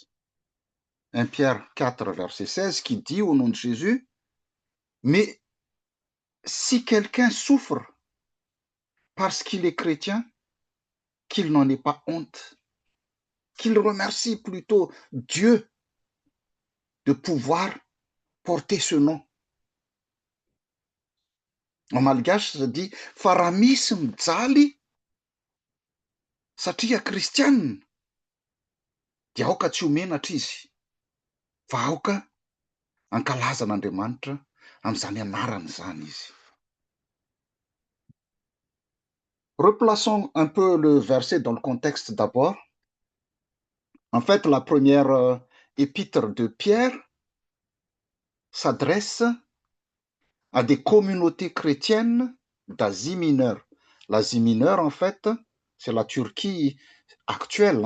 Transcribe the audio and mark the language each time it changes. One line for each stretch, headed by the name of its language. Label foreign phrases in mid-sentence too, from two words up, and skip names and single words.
French: 1 Pierre 4 verset 16 qui dit au nom de Jésus, mais si quelqu'un souffre parce qu'il est chrétien, qu'il n'en ait pas honte, qu'il remercie plutôt Dieu de pouvoir porter ce nom. En malgache, ça dit
Malagasy: Faramisy mijaly satria kristianina dia aoka tsy ho menatra izy fa aoka ankalazan'Andriamanitra amin'izany anarany zany izy.
French: Replaçons un peu le verset dans le contexte d'abord. En fait, la première épître de Pierre s'adresse à des communautés chrétiennes d'Asie mineure. L'Asie mineure, en fait, c'est la Turquie actuelle.